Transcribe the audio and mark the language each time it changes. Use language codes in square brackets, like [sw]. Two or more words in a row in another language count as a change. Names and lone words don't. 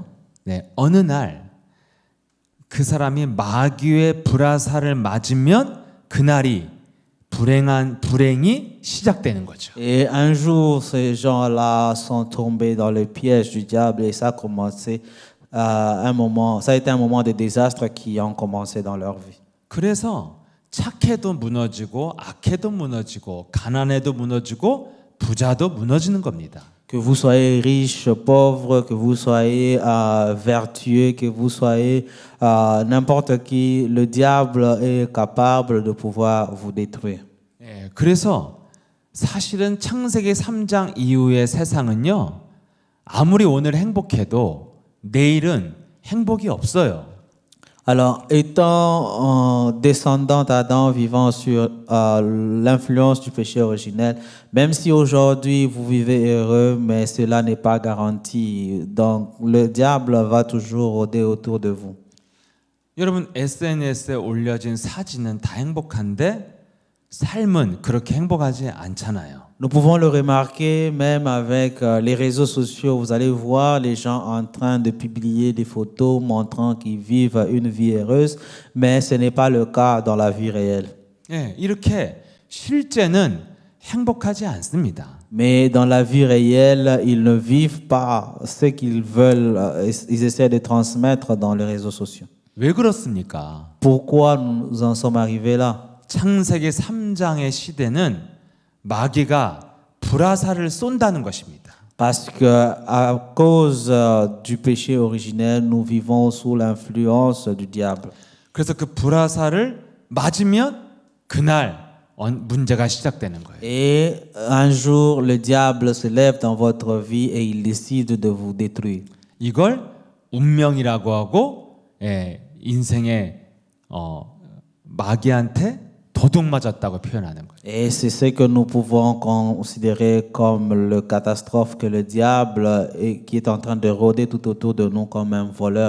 [ko] 네, 어느 날 그 사람이 마귀의 불화살을 맞으면 그날이 불행이 시작되는 거죠. [fr] Et un jour, ces gens-là sont tombés dans le piège du diable et ça a commencé ça a été un moment de désastre qui ont commencé dans leur vie. [ko] 그래서 착해도 무너지고 악해도 무너지고 가난해도 무너지고 부자도 무너지는 겁니다. [fr] Que vous soyez riche, pauvre, que vous soyez vertueux, que vous soyez n'importe qui, le diable est capable de pouvoir vous détruire. [ko] 예, 그래서 사실은 창세기 3장 이후의 세상은요. 아무리 오늘 행복해도 내일은 행복이 없어요. [fr] Alors, étant descendant d'Adam, vivant sur l'influence du péché originel, même si aujourd'hui vous vivez heureux, mais cela n'est pas garanti. Donc, le diable va toujours rôder autour de vous. [ko] 여러분 SNS에 올려진 사진은 다 행복한데 삶은 그렇게 행복하지 않잖아요. [fr] Nous pouvons le remarquer même avec les réseaux sociaux. Vous allez voir les gens en train de publier des photos montrant qu'ils vivent une vie heureuse, mais ce n'est pas le cas dans la vie réelle. [ko] 예, 이렇게 실제는 행복하지 않습니다. [fr] Mais dans la vie réelle, ils ne vivent pas ce qu'ils veulent. Ils essaient de transmettre dans les réseaux sociaux. [ko] 왜 그렇습니까? [fr] Pourquoi nous en sommes arrivés là? [ko] 창세기 3장의 시대는 마귀가 불화살을 쏜다는 것입니다. [fr] Parce que à cause du péché originel, nous vivons sous l'influence du diable. [ko] 그래서 그 불화살을 맞으면 그날 문제가 시작되는 거예요. [fr] Et un jour, le diable se lève dans votre vie et il décide de vous détruire. [ko] 이걸 운명이라고 하고 인생의 마귀한테 도둑 맞았다고 표현하는 거예요. [fr] Et c'est ce que nous pouvons considérer comme le catastrophe que le diable qui est en train de rôder tout autour de nous comme un voleur.